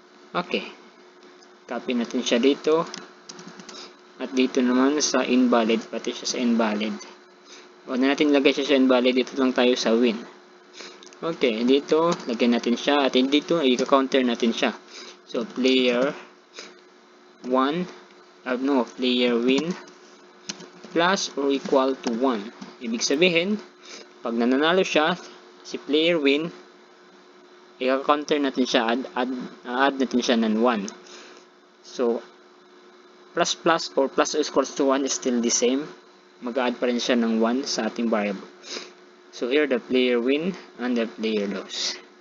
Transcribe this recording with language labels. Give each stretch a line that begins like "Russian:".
Filipino: Okay, copy natin siya dito, at dito naman sa invalid, pati siya sa invalid. Huwag na natin lagay siya sa invalid, dito lang tayo sa win. Okay, dito lagyan natin siya, at dito i-counter natin siya.
English: So player 1, player win plus or equal to 1.
Filipino: Ibig sabihin, pag nananalo siya, si player win, i-counter natin siya, add natin siya ng 1.
English: So plus or plus equals to 1 is still the same.
Filipino: Mag-add pa rin siya ng 1 sa ating variable.
English: So here the player win and the player loss.